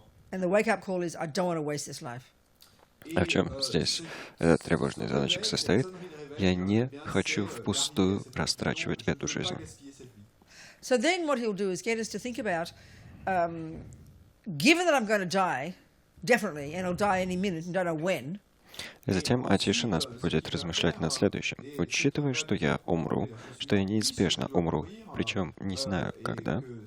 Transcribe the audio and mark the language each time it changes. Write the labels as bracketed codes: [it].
[en] And the wake-up call is, I don't want to waste this life. [ru] А в чем здесь этот тревожный звоночек состоит? Я не хочу впустую растрачивать эту жизнь. [en] So then what he'll do is get us to think about, given that I'm going to die, definitely, and I'll die any minute and don't know when. [ru] И затем Атиша нас будет размышлять над следующим. Учитывая, что я умру, что я неизбежно умру, причем не знаю когда,